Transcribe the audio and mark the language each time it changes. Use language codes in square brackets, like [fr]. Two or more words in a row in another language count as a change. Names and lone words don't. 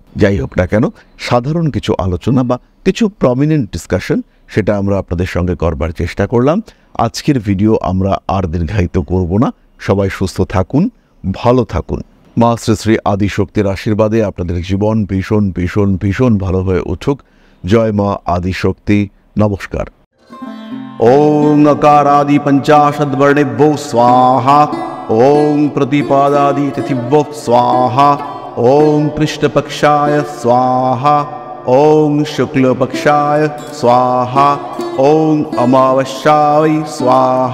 [bn] যাই হোক না কেন, সাধারণ কিছু আলোচনা বা কিছু [en] prominent discussion [bn] সেটা আমরা আপনাদের সঙ্গে করবার চেষ্টা করলাম। আজকের ভিডিও আমরা আর দীর্ঘায়িত করব না। সবাই সুস্থ থাকুন, ভালো থাকুন। মা শ্রী শ্রী আদিশক্তির আশীর্বাদে আপনাদের জীবন ভীষণ ভীষণ ভীষণ ভালো হয়ে উঠুক। জয় মা আদিশক্তি। নমস্কার। [sa] ओम अकारादि पंचाशद्वर्णेभ्यो स्वाहा। ओम प्रतिपादादि तिथिभ्यो स्वाहा। ओम कृष्णपक्षाय स्वाहा। ओम शुक्लपक्षाय स्वाहा। ओम अमावस्याय स्वाहा।